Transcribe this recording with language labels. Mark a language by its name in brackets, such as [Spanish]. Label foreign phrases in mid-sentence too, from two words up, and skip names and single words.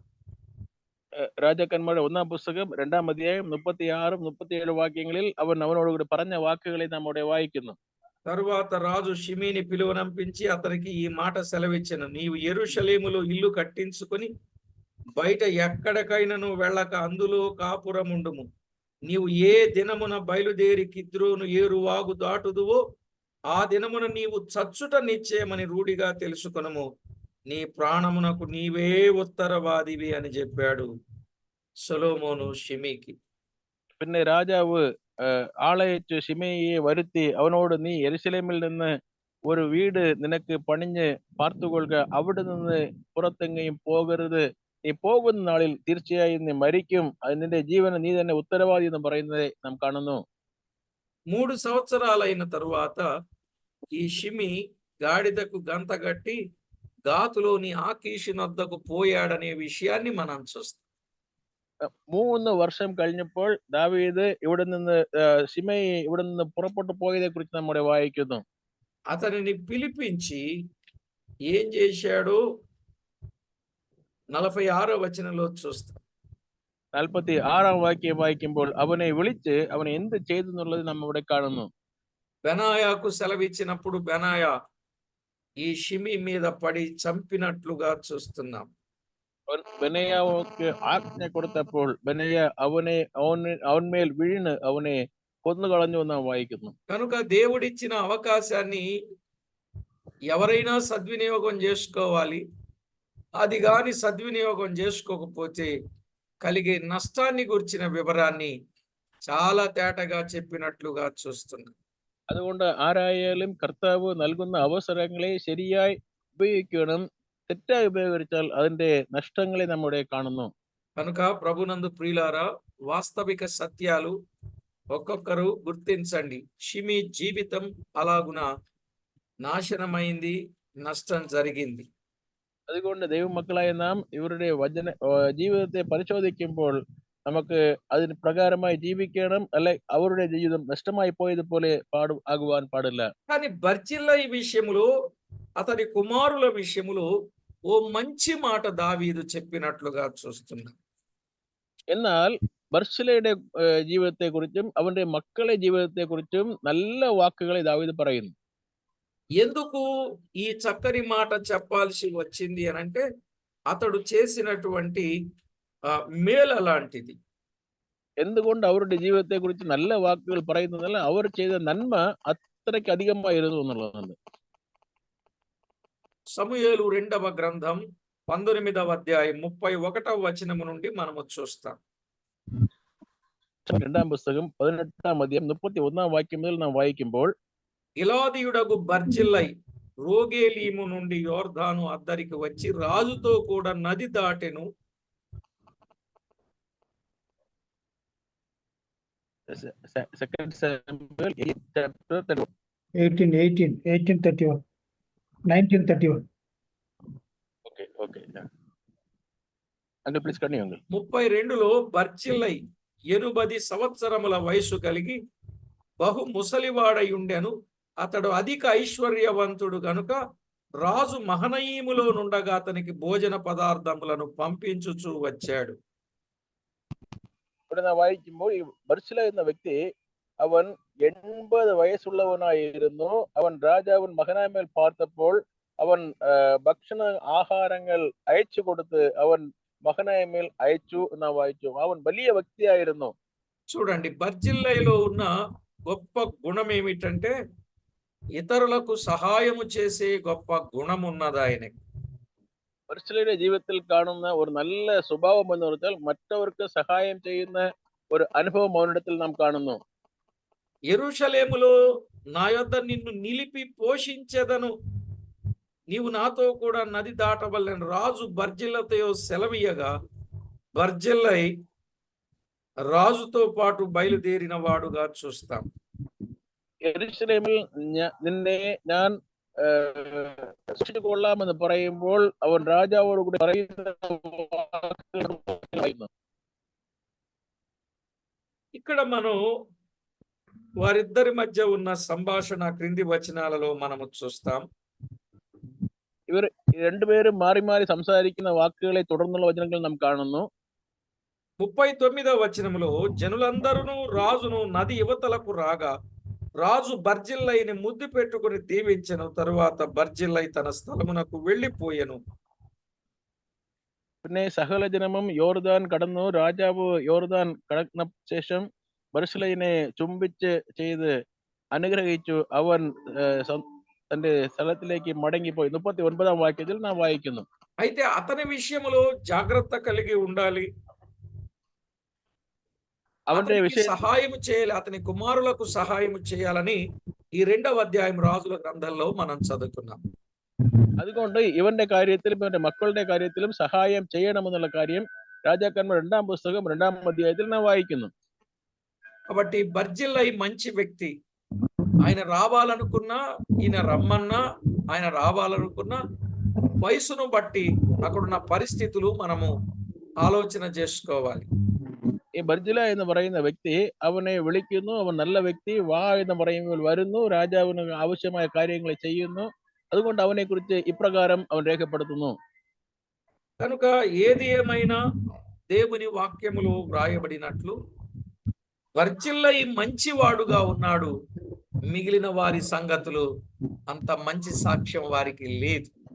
[Malayalam] രാജാക്കന്മാരുടെ 1-ാം പുസ്തകം 2-ാം അധ്യായം 36, 37 വാക്യങ്ങളിൽ അവൻ അവനോട് കൂടി പറഞ്ഞ വാക്കുകളെ നമ്മുടെ വായിക്കുന്നു. [Telugu] తరువాత రాజు షిమీని పిలువనంపించి అతనికి ఈ మాట సెలవిచ్చెను, నీవు యెరూషలేములో ఇల్లు కట్టించుకొని బయట ఎక్కడికైనను వెళ్ళక అందులో కాపురముండుము. నీవు ఏ దినమున బయలుదేరి కిద్రోను ఏరువాగు దాటుదువో ఆ దినమున నీవు చచ్చుట నిశ్చయమని రూఢిగా తెలుసుకొనుము. నీ ప్రాణమునకు నీవే ఉత్తరవాదివి అని చెప్పాడు సొలొమోను షిమీకి. [Malayalam] പിന്നെ രാജാവ് ആളയച്ചു ശിമെയിയെ വരുത്തി അവനോട്, നീ യെരൂശലേമിൽ നിന്ന് ഒരു വീട് നിനക്ക് പണിഞ്ഞ് പാർത്തുകൊള്ളുക, അവിടെ നിന്ന് പുറത്തെങ്ങയും പോകരുത്, നീ പോകുന്ന നാളിൽ തീർച്ചയായും നീ മരിക്കും, നിന്റെ ജീവന് നീ തന്നെ ഉത്തരവാദി എന്ന് പറയുന്നത് നാം കാണുന്നു. [Telugu] 3 సంవత్సరాలైన తరువాత ఈ షిమి గాడిదకు గంత గట్టి గాతులోని ఆకీషు నొద్దకు పోయాడనే విషయాన్ని మనం చూస్తాం. [Malayalam] 3 വർഷം കഴിഞ്ഞപ്പോൾ ദാവീദ് ഇവിടെ നിന്ന് ശിമെയി ഇവിടെ നിന്ന് പുറപ്പെട്ടു പോയതെ കുറിച്ച് നമ്മുടെ വായിക്കുന്നു. [Telugu] అతనిని పిలిపించి ఏం చేశాడో 46వ వచనంలో చూస్తాం. [Malayalam] 46-ാം വാക്യം വായിക്കുമ്പോൾ അവനെ വിളിച്ച് അവൻ എന്ത് ചെയ്തു എന്നുള്ളത് നാം ഇവിടെ കാണുന്നു. [Telugu] బెనాయాకు సెలవిచ్చినప్పుడు బెనాయా ఈ షిమి మీద పడి చంపినట్లుగా చూస్తున్నాం. [Malayalam] ബെനയാവുക്ക് ആജ്ഞ കൊടുത്തപ്പോൾ ബെനയ അവന്മേൽ വീണ് അവനെ കൊന്നുകളഞ്ഞു എന്ന് നാം വായിക്കുന്നു. [Telugu] కనుక దేవుడిచ్చిన అవకాశాన్ని ఎవరైనా సద్వినియోగం చేసుకోవాలి. అది గాని సద్వినియోగం చేసుకోకపోతే కలిగే నష్టాన్ని గురించిన వివరాన్ని చాలా తేటగా చెప్పినట్లుగా చూస్తున్నాం. [Malayalam] അതുകൊണ്ട് ആരായാലും കർത്താവ് നൽകുന്ന അവസരങ്ങളെ ശരിയായി ഉപയോഗിക്കണം. തെറ്റായി ഉപയോഗിച്ചാൽ അതിന്റെ നഷ്ടങ്ങളെ നമ്മുടെ കാണുന്നു. [Telugu] కనుక ప్రభునందు ప్రియులారా, వాస్తవిక సత్యాలు ఒక్కొక్కరు గుర్తించండి. షిమీ జీవితం అలాగున నాశనమైంది, నష్టం జరిగింది. [Malayalam] അതുകൊണ്ട് ദൈവമക്കളായ നാം ഇവരുടെ ജീവിതത്തെ പരിശോധിക്കുമ്പോൾ നമുക്ക് അതിന് പ്രകാരമായി ജീവിക്കണം. അല്ലെ അവരുടെ ജീവിതം നഷ്ടമായി പോയതുപോലെ ആകുവാൻ പാടില്ല. [Telugu] కానీ బర్జిల్లయి విషయములో, అతని కుమారుల విషయములో ఓ మంచి మాట దావీదు చెప్పినట్లుగా చూస్తున్నాం. [Malayalam] എന്നാൽ ബർശിലയുടെ ജീവിതത്തെ കുറിച്ചും അവന്റെ മക്കളുടെ ജീവിതത്തെ കുറിച്ചും നല്ല വാക്കുകളെ ദാവീദ് പറയുന്നു. [Telugu] ఎందుకు ఈ చక్కని మాట చెప్పాల్సి వచ్చింది అనంటే, అతడు చేసినటువంటి మేలు అలాంటిది. [Malayalam] എന്തുകൊണ്ട് അവരുടെ ജീവിതത്തെ കുറിച്ച് നല്ല വാക്കുകൾ പറയുന്നതല്ല, അവർ ചെയ്ത നന്മ അത്രയ്ക്ക് അധികമായിരുന്നു എന്നുള്ളതാണ്. [Telugu] సమూయేలు 2వ గ్రంథం 19వ అధ్యాయం 31వ వచనము నుండి మనము చూస్తాం. [Malayalam] 2ാം പുസ്തകം 18ാം അധ്യായം 31ാം വാക്യം മുതൽ നാം വായിക്കുമ്പോൾ, [Telugu] గిలాదీయుడగు బర్జిల్లై రోగేలీము నుండి యోర్దాను అద్దరికి వచ్చి రాజుతో కూడా నది దాటెను. [English] second Samuel 8 chapter 31. 1831 1931 Okay. Uncle, please continue, Uncle. [Telugu] 32లో బర్జిల్లై 80 సంవత్సరముల వయసు కలిగి బహు ముసలివాడై ఉండెను. అతడు అధిక ఐశ్వర్యవంతుడు గనుక రాజు మహనయీములో నుండగా అతనికి భోజన పదార్థములను పంపించుచూ వచ్చాడు. [Malayalam] ഇവിടെ നാം വായിക്കുമ്പോൾ ഈ ബർശില എന്ന വ്യക്തി അവൻ 80 വയസ്സുള്ളവനായിരുന്നു. അവൻ രാജാവൻ മകനാമേൽ പാർത്തപ്പോൾ അവൻ ഭക്ഷണ ആഹാരങ്ങൾ അയച്ചു കൊടുത്ത് അവൻ മകനാമേൽ അയച്ചു എന്ന് വായിച്ചു. അവൻ വലിയ വ്യക്തിയായിരുന്നു. [Telugu] చూడండి, బర్జిల్లైలో ఉన్న గొప్ప గుణం ఏమిటంటే, ఇతరులకు సహాయము చేసే గొప్ప గుణం ఉన్నది ఆయనకి. [Malayalam] ബർശിലയുടെ ജീവിതത്തിൽ കാണുന്ന ഒരു നല്ല സ്വഭാവം എന്ന് പറഞ്ഞാൽ മറ്റവർക്ക് സഹായം ചെയ്യുന്ന ഒരു അനുഭവം അവനിടത്തിൽ നാം കാണുന്നു. [Telugu] యెరూషలేములో నా యొద్ద నిన్ను నిలిపి పోషించెదను, నీవు నాతో కూడా నది దాటవలెను రాజు బర్జిల్లతో సెలవీయగా, బర్జిల్లై రాజుతో పాటు బయలుదేరిన వాడుగా చూస్తాం. [Malayalam] യെരൂശലേമിൽ നിന്നെ ഞാൻ കൊള്ളാമെന്ന് പറയുമ്പോൾ അവൻ രാജാവോട് കൂടി പറയുന്ന [Telugu] ఇక్కడ మనం వారిద్దరి మధ్య ఉన్న సంభాషణ క్రింది వచనాలలో మనము చూస్తాం. [Malayalam] ഇവർ രണ്ടുപേരും മാറി മാറി സംസാരിക്കുന്ന വാക്കുകളെ തുടർന്നുള്ള വചനങ്ങൾ നാം കാണുന്നു. [Telugu] 39వ వచనములో, జనులందరూ రాజును నది యువతలకు రాగా రాజు బర్జిల్లైని ముద్దు పెట్టుకుని దీవించెను. తరువాత బర్జిల్లై తన స్థలమునకు వెళ్ళిపోయెను. [Malayalam] പിന്നെ സകല ജനമും യോർദാൻ കടന്നു. രാജാവ് യോർദാൻ കടന്ന ശേഷം ബർശിലയിനെ ചുംബിച്ച് ചെയ്ത് അനുഗ്രഹിച്ചു. അവൻ തന്റെ സ്ഥലത്തിലേക്ക് മടങ്ങിപ്പോയി. 39ാം വാക്യത്തിൽ നാം വായിക്കുന്നു. [Telugu] అయితే అతని విషయములో జాగ్రత్త కలిగి ఉండాలి. [Malayalam] അവന്റെ [Telugu] సహాయం చేయాలి, అతని కుమారులకు సహాయం చేయాలని ఈ 2వ అధ్యాయం రాజుల గ్రంథంలో మనం చదువుకున్నాం. [Malayalam] അതുകൊണ്ട് ഇവന്റെ കാര്യത്തിലും ഇവന്റെ മക്കളുടെ കാര്യത്തിലും സഹായം ചെയ്യണമെന്നുള്ള കാര്യം രാജാക്കന്മാർ 2ാം പുസ്തകം 2ാം അധ്യായത്തിൽ നാം വായിക്കുന്നു. [Telugu] కాబట్టి బర్జిల్లై మంచి వ్యక్తి. ఆయన రావాలనుకున్నా, ఈయన రమ్మన్నా, ఆయన రావాలనుకున్నా వయసును బట్టి అక్కడున్న పరిస్థితులు మనము ఆలోచన చేసుకోవాలి. [Malayalam] ഈ ബർജില എന്ന് പറയുന്ന വ്യക്തി അവനെ വിളിക്കുന്നു. അവൻ നല്ല വ്യക്തി, വാ എന്ന് പറയുമ്പോൾ വരുന്നു. രാജാവിന് ആവശ്യമായ കാര്യങ്ങൾ ചെയ്യുന്നു. അതുകൊണ്ട് അവനെ കുറിച്ച് ഇപ്രകാരം അവൻ രേഖപ്പെടുത്തുന്നു. [Telugu] కనుక ఏది ఏమైనా దేవుని వాక్యములో వ్రాయబడినట్లు బర్జిల్లై మంచివాడుగా ఉన్నాడు. మిగిలిన వారి సంగతులు అంత మంచి సాక్ష్యం వారికి లేదు.